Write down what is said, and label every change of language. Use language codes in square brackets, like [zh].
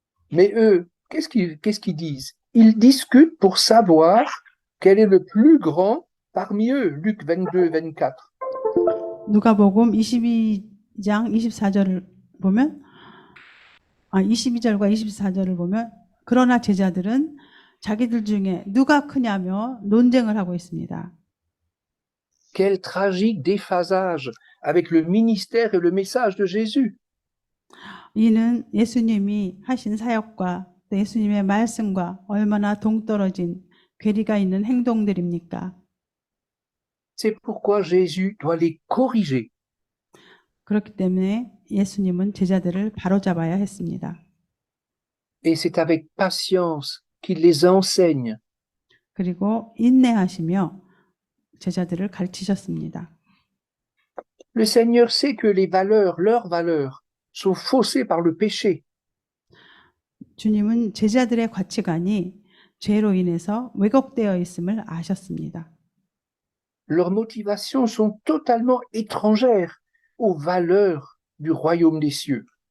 [fr] Mais eux, qu'est-ce qu'ils disent? Ils discutent pour savoir quel est le plus grand parmi eux. Luc 22, 24. [ko] 누가복음 22장 24절을 보면 22절과 24절을 보면 그러나 제자들은 자기들 중에 누가 크냐며 논쟁을 하고 있습니다. [fr] Quel tragique déphasage avec le ministère et le message de Jésus. [ko] 이는 예수님이 하신 사역과 또 예수님의 말씀과 얼마나 동떨어진 괴리가 있는 행동들입니까? [fr] C'est pourquoi Jésus doit les corriger. [ko] 그렇기 때문에 예수님은 제자들을 바로잡아야 했습니다. [fr] Et c'est avec patience qu'il les enseigne. [ko] 그리고 인내하시며 제자들을 가르치셨습니다. [fr] Le Seigneur sait que les valeurs, leurs valeurs, sont faussées par le péché. [ko] 주님은 제자들의 가치관이 죄로 인해서 왜곡되어 있음을 아셨습니다. [fr] Leurs motivations sont totalement étrangères aux valeurs du royaume des cieux.